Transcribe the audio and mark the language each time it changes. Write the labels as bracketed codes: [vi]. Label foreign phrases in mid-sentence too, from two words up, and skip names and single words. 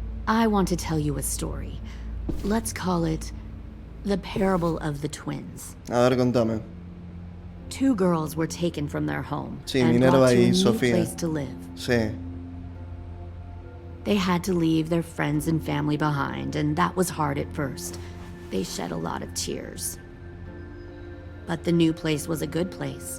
[en] I want to tell you a story. Let's call it the parable of the twins. [es] A ver, contame. [en] 2 girls were taken from their home [es] Sí, [en] and Minerva brought to a [es] y [en] new Sofía. place to live. [es] Sí. [en] They had to leave their friends and family behind, and that was hard at first. They shed a lot of tears. But the new place was a good place.